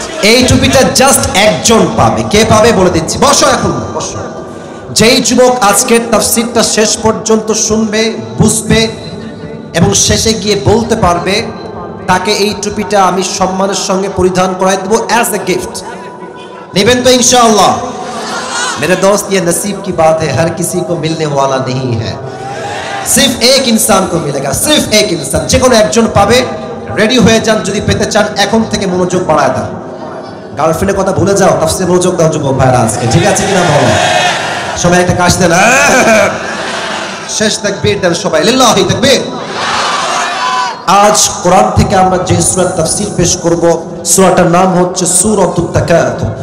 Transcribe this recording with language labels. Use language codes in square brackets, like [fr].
[bn] এই টুপিটা জাস্ট একজন পাবে। কে পাবে বলে দিচ্ছি, বসো এখন বসো। যেই যুবক আজকের তাফসীরটা শেষ পর্যন্ত শুনবে, বুঝবে এবং শেষে গিয়ে বলতে পারবে, তাকে এই টুপিটা আমি সম্মানের সঙ্গে পরিধান করাই দেবো [en] As a gift. [bn] নেবেন তো इंशाअल्लाह? [hi] मेरे दोस्त, ये नसीब की बात है, हर किसी को मिलने वाला नहीं है, सिर्फ एक इंसान को मिलेगा, सिर्फ एक इंसान। [bn] যে কোনো একজন পাবে। রেডি হয়ে যান যদি পেতে চান, এখন থেকে মনোযোগ বাড়ায় দাও। গার্লফ্রেন্ডের কথা ভুলে যাও, তাফসীরে মনোযোগ দাও যুবক ভাইরা আজকে, ঠিক আছে কিনা বলো? সবাই একটা কাশ দেন, শেষ তাকবীর দেন সবাই, লিল্লাহি তাকবীর। আজ কোরআন থেকে আমরা যে সূরার তাফসীর পেশ করব, সূরাটার নাম হচ্ছে সূরাতুত তাকাতুর।